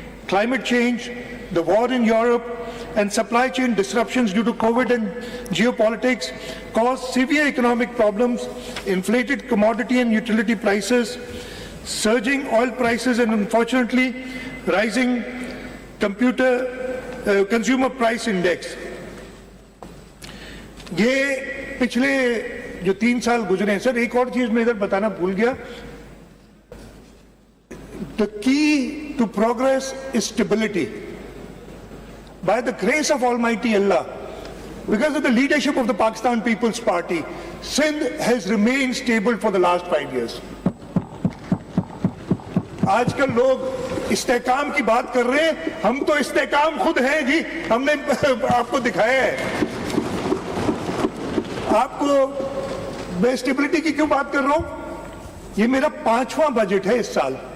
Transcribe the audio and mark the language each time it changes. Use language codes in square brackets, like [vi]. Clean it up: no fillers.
[en] climate change, the war in Europe, and supply chain disruptions due to COVID and geopolitics caused severe economic problems, inflated commodity and utility prices, surging oil prices, and unfortunately rising consumer price index. [ur] یہ پچھلے جو 3 سال گزرے ہیں سر، ایک اور چیز میں ادھر بتانا بھول گیا. [en] The key to progress is stability. By the grace of Almighty Allah, because of the leadership of the Pakistan People's Party, Sindh has remained stable for the last 5 years. [ur] آج کل لوگ استحکام کی بات کر رہے ہیں، ہم تو استحکام خود ہیں جی، ہم نے آپ کو دکھایا ہے. آپ کو میں اسٹیبلٹی کی کیوں بات کر رہا ہوں؟ یہ میرا 5واں بجٹ ہے اس سال.